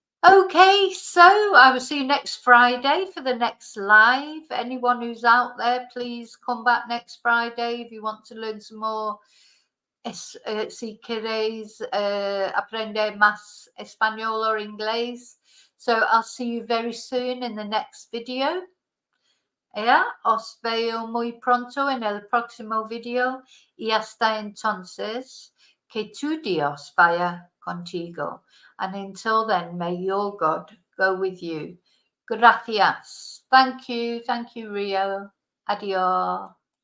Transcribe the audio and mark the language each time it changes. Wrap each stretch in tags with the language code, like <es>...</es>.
<en>Okay, so I will see you next Friday for the next live. Anyone who's out there, please come back next Friday if you want to learn some more.</en> <es>Si queréis aprender más español or inglés.</es> <en>So I'll see you very soon in the next video.</en> <es>Yeah, os veo muy pronto en el próximo video y hasta entonces, que tu Dios vaya contigo.</es> <en>And until then, may your God go with you.</en> <es>Gracias.</es> <en>Thank you, Rio.</en> <es>Adiós.</es>